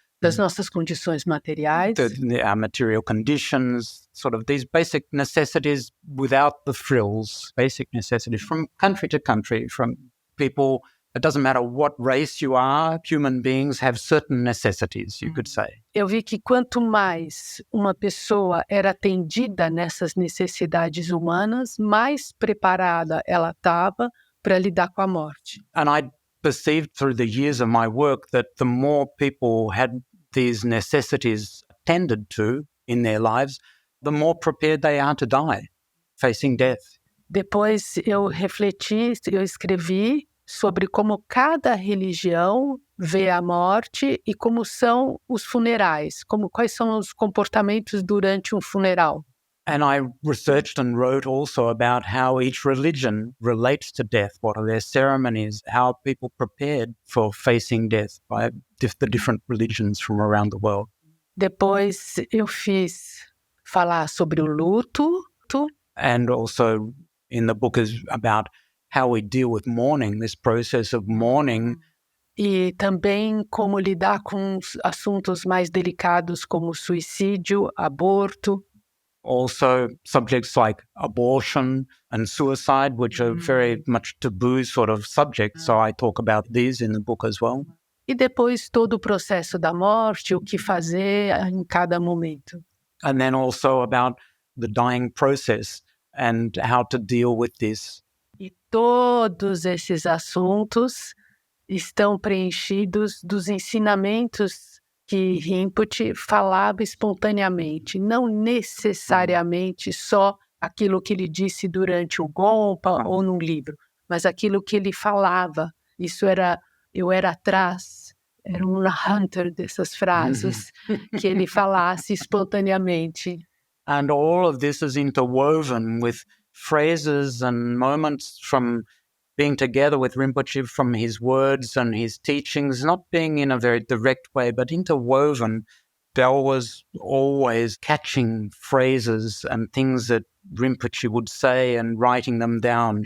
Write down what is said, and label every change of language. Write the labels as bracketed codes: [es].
[pt] das nossas condições materiais, [en] our material conditions, sort of these basic necessities without the frills, basic necessities from country to country, from people It doesn't matter what race you are, human beings have certain necessities, you could say. [pt] Eu vi que quanto mais uma pessoa era atendida nessas necessidades humanas, mais preparada ela estava para lidar com a morte. [en] And I perceived through the years of my work that the more people had these necessities attended to in their lives, the more prepared they are to die, facing death. [pt] Depois eu refleti, eu escrevi sobre como cada religião vê a morte e como são os funerais, quais são os comportamentos durante um funeral. [en] And I researched and wrote also about how each religion relates to death, what are their ceremonies, how people prepared for facing death by the different religions from around the world. [pt] Depois eu fiz falar sobre o luto. [en] And also in the book is about how we deal with mourning, this process of mourning. [pt] E também como lidar com assuntos mais delicados como suicídio, aborto. [en] Also subjects like abortion and suicide, which are very much taboo sort of subjects. So I talk about these in the book as well. [pt] E depois todo o processo da morte, o que fazer em cada momento. [en] And then also about the dying process and how to deal with this. [pt] E todos esses assuntos estão preenchidos dos ensinamentos que Rinpoche falava espontaneamente, não necessariamente só aquilo que ele disse durante o Gompa ou num livro, mas aquilo que ele falava. Eu era atrás, era um hunter dessas frases que ele falasse espontaneamente. [en] And all of this is interwoven with phrases and moments from being together with Rinpoche, from his words and his teachings, not being in a very direct way, but interwoven. Bel was always catching phrases and things that Rinpoche would say and writing them down.